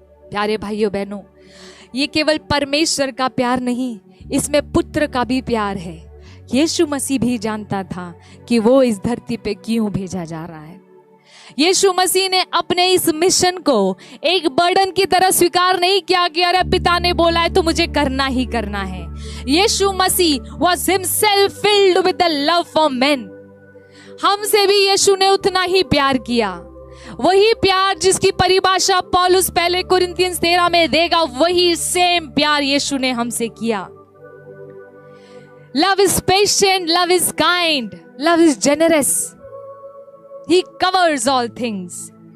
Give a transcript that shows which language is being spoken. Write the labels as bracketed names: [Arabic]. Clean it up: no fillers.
[Hindi] प्यारे भाइयों बहनों, ये केवल परमेश्वर का प्यार नहीं, इसमें पुत्र का भी प्यार है। यीशु मसीह भी जानता था कि वो इस धरती पे क्यों भेजा जा रहा है। यीशु मसीह ने अपने इस मिशन को एक बर्डन की तरह स्वीकार नहीं किया कि अरे पिता ने बोला है तो मुझे करना ही करना है। यीशु मसीह [English] was himself filled with the love for men। [Hindi] हमसे भी यीशु ने उतना ही प्यार किया, वही प्यार जिसकी परिभाषा पौलुस पहले कुरिन्थियंस 13 में देगा, वही सेम प्यार यीशु ने हमसे किया। [English] Love is patient, love is kind, love is generous, he covers all things.